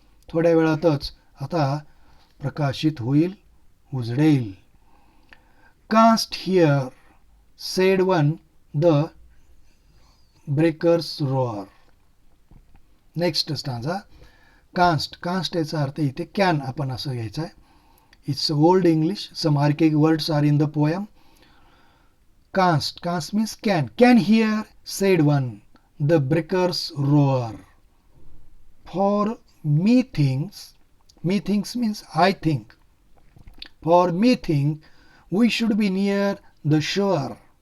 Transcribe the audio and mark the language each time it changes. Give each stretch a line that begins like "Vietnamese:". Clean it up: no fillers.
Marathi: थोड्या वेळातच आता प्रकाशित होईल, उजडेल.
English: Canst hear said one the breakers roar. Next stanza,
Marathi: caste. Caste याचा अर्थ इथे कॅन आपण असं घ्यायचं आहे.
English: It's old English. Some archaic words are in the poem. Canst, canst means can. Can hear said one the breakers roar, for methinks. Methinks means I think. For me think we should be near the shore.